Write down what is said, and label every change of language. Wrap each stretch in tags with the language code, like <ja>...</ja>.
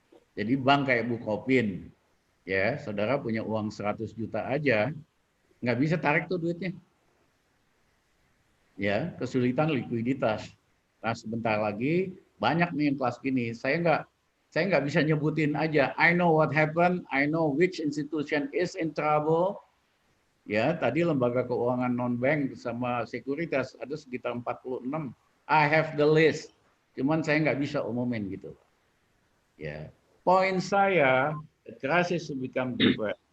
<id>Jadi bank kayak Bukopin, ya, saudara punya uang 100 juta aja, nggak bisa tarik tuh duitnya. Ya, kesulitan likuiditas. Nah, sebentar lagi banyak nih yang kelas gini. Saya nggak bisa nyebutin aja.</id> <en>I know what happened. I know which institution is in trouble.</en> <id>Ya, tadi lembaga keuangan non-bank sama sekuritas ada sekitar 46.</id> <en>I have the list.</en> <id>Cuman saya nggak bisa umumin gitu.</id> <en>Ya,</en> <id>poin saya,</id> <en>the crisis become deeper.</en>